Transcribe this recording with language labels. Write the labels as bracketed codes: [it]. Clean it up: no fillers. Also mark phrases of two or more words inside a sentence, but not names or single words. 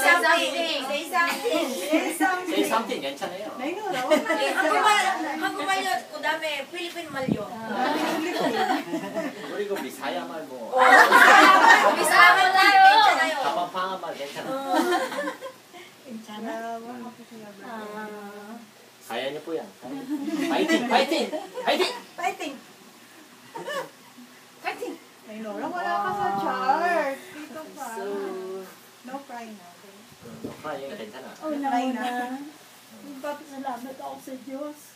[en] Say something 괜찮아요. [ko] 한국말요 그다음에 필리핀 말요. 그리고 비사야 말 뭐. 비사야 말 괜찮아요. 가방팡아 말 괜찮아요. 괜찮아? [tl] Kaya niyo po yan. [en] Fighting! Fighting! Fighting! Fighting! [ko] 파이팅. [tl] Ay, Lola, wala ka sa chart. Dito pa. [en] No crying [tl] natin. [en] No crying, 괜찮아. [tl] Una-una, magpapasalamat ako sa Diyos.